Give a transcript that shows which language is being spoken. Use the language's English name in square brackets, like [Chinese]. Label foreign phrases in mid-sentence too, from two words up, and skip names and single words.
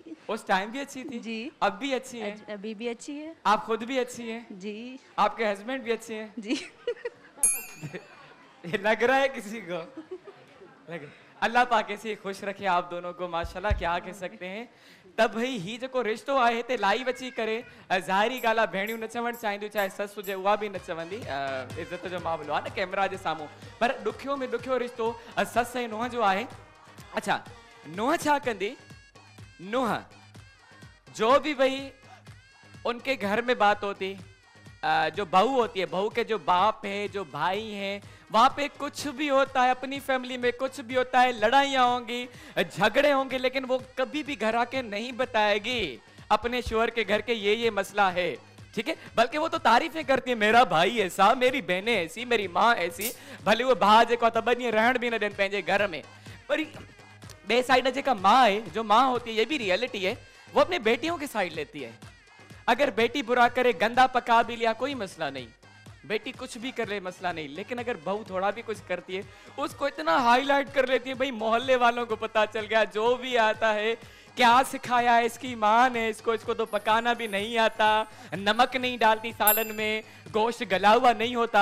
[Hindi] उस टाइम भी अच्छी थी? जी। अब भी अच्छी है? अभी भी अच्छी है। आप खुद भी अच्छी हैं? जी आपके हस्बैंड भी अच्छे हैं? जी। ये लग रहा है किसी को? अल्लाह पाक ऐसे खुश रखे आप दोनों को, माशाल्लाह क्या कह सकते हैं। [Sindhi] तब भई ही जेको रिश्तो आहे ते लाई बची करे ज़ाहिरी ॻाल्हि आहे, भेणियूं न चवणु चाहींदियूं, चाहे ससु हुजे उहा बि न चवंदी, इज़त जो मामलो आहे न कैमरा जे साम्हूं। पर ॾुखियो में ॾुखियो रिश्तो ससु ऐं नुंहुं जो आहे। अच्छा नुंहुं छा कंदी? [Hindi] नुंहुं जो भी भई उनके घर में बात होती, जो बहू होती है, बहू के जो बाप है, जो भाई हैं, वहां पे कुछ भी होता है, अपनी फैमिली में कुछ भी होता है, लड़ाइयाँ होंगी, झगड़े होंगे, लेकिन वो कभी भी घर आके नहीं बताएगी अपने शोहर के घर के ये मसला है, ठीक है। बल्कि वो तो तारीफें करती है, मेरा भाई ऐसा, मेरी बहनें ऐसी, मेरी माँ ऐसी। [Sindhi] भले वो भाउ जेको त ॿ ॾींहं रहण भी न ॾियनि पंहिंजे घर में। पर बे साइड जेका [Hindi] माँ है, जो माँ होती है, ये भी रियलिटी है, वो अपने बेटियों की साइड लेती है। अगर बेटी बुरा करे, गंदा पका भी लिया, कोई मसला नहीं, बेटी कुछ भी कर ले मसला नहीं। लेकिन अगर बहू थोड़ा भी कुछ करती है, उसको इतना हाईलाइट कर लेती है, भाई मोहल्ले वालों को पता चल गया, जो भी आता है क्या सिखाया है इसकी माँ ने इसको तो पकाना भी नहीं आता, नमक नहीं डालती सालन में, गोश्त गला हुआ नहीं होता।